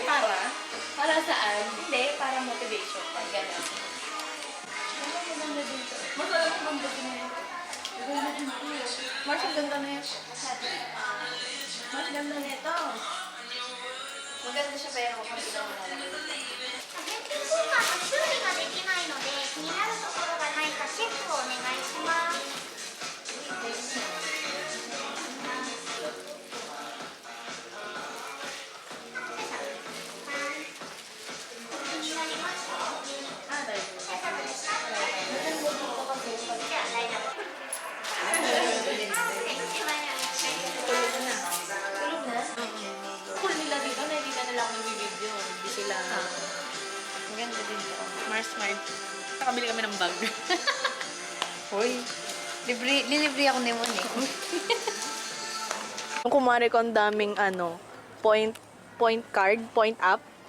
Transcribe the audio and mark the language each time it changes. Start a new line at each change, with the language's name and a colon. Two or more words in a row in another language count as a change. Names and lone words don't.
Filipino: Para saan? Hindi, para motivation. Pag gano'n. Ano mo ganda dito? Mas alam mo bang gusto mo yun? Ganda dito. Mars, ang ganda na yun. Mas ganda nito. Maganda siya pero kapag ito mo nalang.
Japanese: 返金交換の修理ができないので気になるところがないかチェックをお願いします。気になりますか？
Filipino: Ah, dahil.
Japanese: 大丈夫ですか？じゃあ大丈夫。一番やりましょう。
Filipino: Tulog na. Tulog na? Cool nila dito. Nakikita nila ako nag-video. Hindi sila. Maganda din ito. Mars Smart. Nakabili kami ng bag. Hoy. Lilibre ako ni Mon eh. Kung kumari ko ang daming
English: point card, point up.